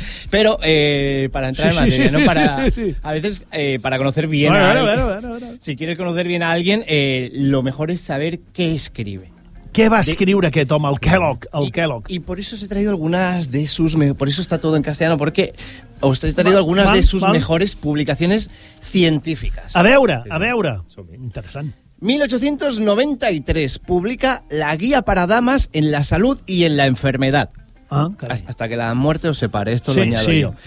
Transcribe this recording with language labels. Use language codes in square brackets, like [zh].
[es] Pero, para entrar en materia, ¿no? A veces, para conocer bien a alguien, si quieres conocer bien a alguien, lo mejor es saber qué escribe. [ca] Què va escriure aquest home, el Kellogg? I per això he traído algunes de sus... [es] Por eso está todo en castellano, porque os he traído algunas de sus mejores publicaciones científicas. [ca] A veure. Interessant. [es] 1893, publica La guía para damas en la salud y en la enfermedad. Hasta que la muerte os separe, esto lo añado yo.